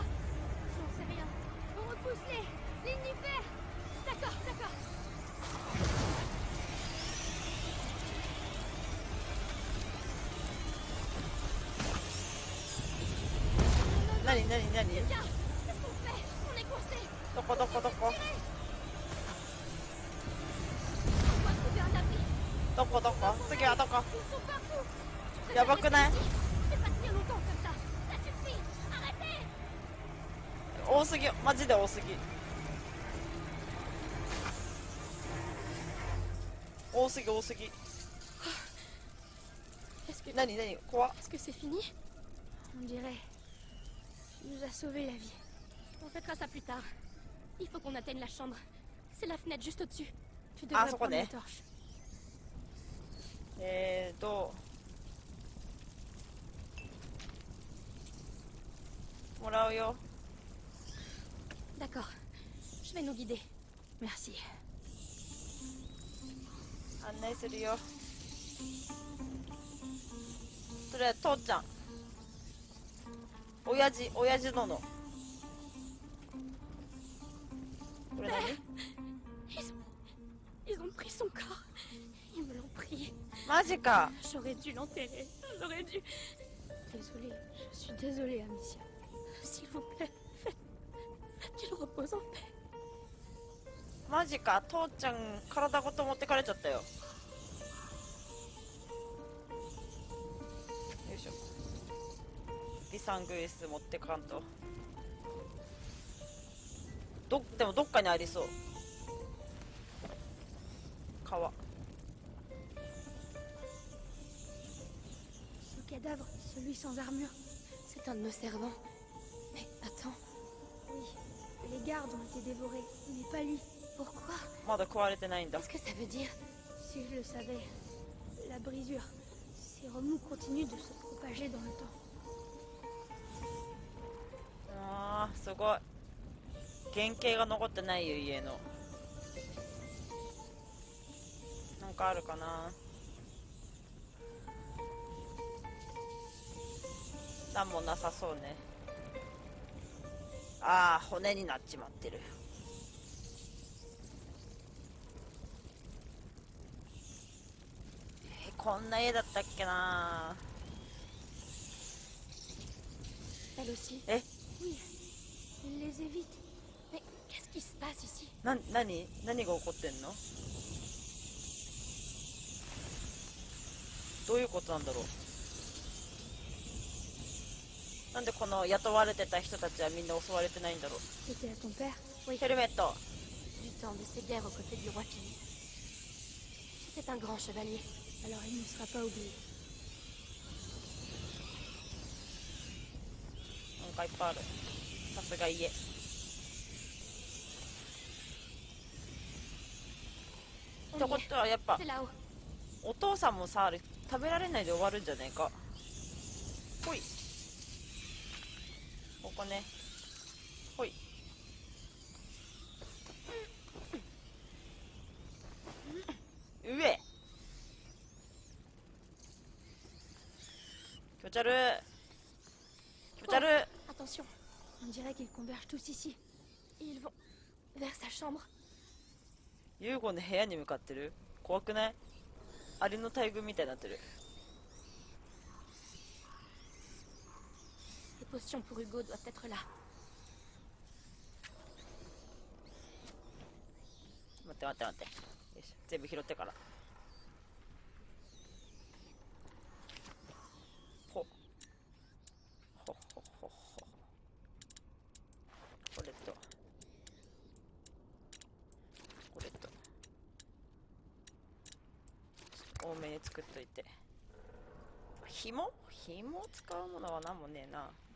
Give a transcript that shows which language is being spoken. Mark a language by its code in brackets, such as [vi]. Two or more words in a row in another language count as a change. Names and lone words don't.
[fr] J'en sais rien. On repousse-les! L'univers! D'accord, d'accord. [ja] 何何何 [fr] Lucas! Qu'est-ce qu'on fait? On est coincés! [ja] どこどこどこ [fr] On doit trouver un abri! [ja] どこどこ次はどこ [fr] Ils sont partout! Je [ja] や [fr] préfère [ja] ばくない [fr] rester ici. Je vais pas tenir longtemps comme ça! Ça suffit! Arrêtez! [ja] 多すぎマジで多すぎ多すぎ多すぎ 何何怖っ [fr] Est-ce que c'est fini? On dirait. Tu nous as sauvé la vie. On fêtera ça plus tard. Il faut qu'on atteigne la chambre. C'est la fenêtre juste au-dessus. Tu Ah, devrais ça prendre connaît. la torche. [ja] もらうよ [fr] D'accord. Je vais nous guider. Merci. [ja] 案内するよそれ父ちゃん親父殿これ何 [fr] Ils ont pris son corps. Ils me l'ont pris. [ja] マジか [fr] J'aurais dû l'enterrer. J'aurais dû... Désolée, je suis désolée, Amicia. S'il vous plaît, faites qu'il repose en paix. [ja] マジか父ちゃん体ごと持ってかれちゃったよよいしょビサングイス持ってかんとでもどっかにありそう川 [fr] Ce cadavre, celui sans armure. C'est un de nos servants. Mais attends, Oui, les gardes ont été dévorés, mais pas lui. pourquoi? [ja] まだ食われてないんだ [fr] Qu'est-ce que ça veut dire? Si je le savais, la brisure, ces remous continuent de se propager dans le temps. [ja] あーすごい原型が残ってないよ家のなんかあるかななんもなさそうねああ骨になっちまってるこんな家だったっけな [fr] Elle aussi. Eh? Oui, il les évite. Mais qu'est-ce qui se passe ici? [ja] 何が起こってんのどういうことなんだろうなんでこの雇われてた人たちはみんな襲われてないんだろう [fr] C'était à ton père? [ja] ヘルメット [fr] Du temps de ses guerres aux côtés du roi King. C'était un grand chevalier. Alors il ne sera pas oublié. [ja] なんかいっぱいあるさすが家 ってことはやっぱ [fr] C'est là-haut. [ja] お父さんもさ食べられないで終わるんじゃねえかほいここねほい上気持ち悪い気持ち悪い [fr] Attention, On dirait qu'ils convergent tous ici. ils vont vers sa chambre. [ja] ユーゴの部屋に向かってる怖くないアリの大群みたいになってる [fr] Les potions pour Hugo doivent être là. [ja] 待って待って待ってよいしょ全部拾ってからほほほほほこれとこれと多めに作っといて紐を使うものは何もねえな。